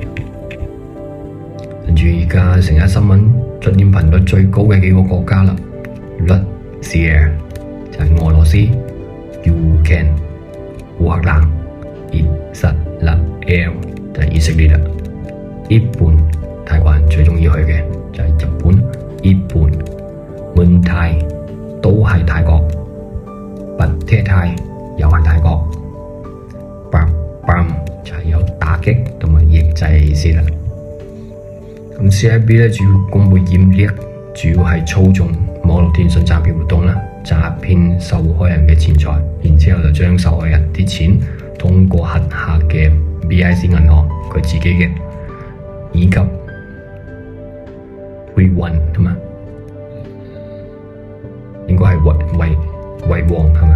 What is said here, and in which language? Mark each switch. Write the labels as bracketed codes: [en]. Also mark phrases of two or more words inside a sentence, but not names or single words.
[yue] 跟住而家成日新聞出現頻率最高嘅幾個國家啦，Russia就係俄羅斯，Ukraine烏克蘭，Israel就係以色列啦。日本泰國人最鍾意去嘅就係日本，日本滿泰都係泰國， [th] ประเทศไทย [yue] 又係泰國， ปราบปราม就係有打擊同埋抑制嘅意思啦。咁 CIB 咧主要公佈染疫，主要係操縱網絡電信詐騙活動啦，詐騙受害人嘅錢財，然之後就將受害人啲錢通過轄下嘅 BIC 銀行佢自己嘅，以及匯運同埋應該係匯旺係咪？